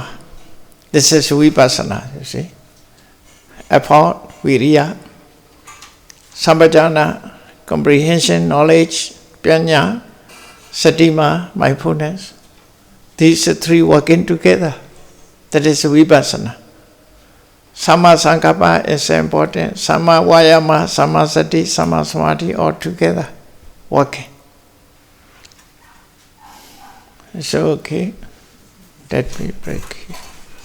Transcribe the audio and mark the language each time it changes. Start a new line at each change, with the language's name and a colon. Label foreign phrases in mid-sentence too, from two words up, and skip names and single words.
English: This is vipassana, you see. Effort, Viriya, Sampajana, comprehension, knowledge, Panya, Satima, mindfulness. These three working together. That is vipassana.
Pali: Samma Sankappa
English: is important.
Pali: Samma Vayama, Samma Sati, Samma Samadhi,
English: all together working. So, okay, let me break here.